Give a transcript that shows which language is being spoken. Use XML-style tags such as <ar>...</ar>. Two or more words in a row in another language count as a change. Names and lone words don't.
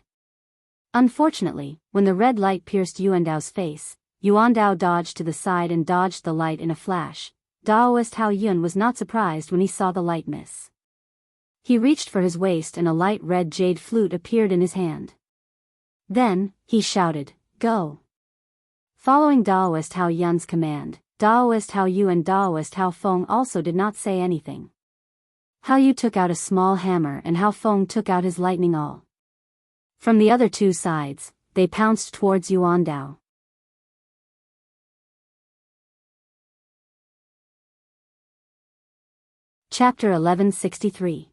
<en>Unfortunately, when the red light pierced Yuan Dao's face, Yuan Dao dodged to the side and dodged the light in a flash. Daoist Hao Yun was not surprised when he saw the light miss. He reached for his waist and a light red jade flute appeared in his hand. Then, he shouted, Go! Following Daoist Hao Yun's command, Daoist Hao Yu and Daoist Hao Feng also did not say anything. Hao Yu took out a small hammer and Hao Feng took out his lightning awl. From the other two sides, they pounced towards Yuan Dao. Chapter 1163.</en>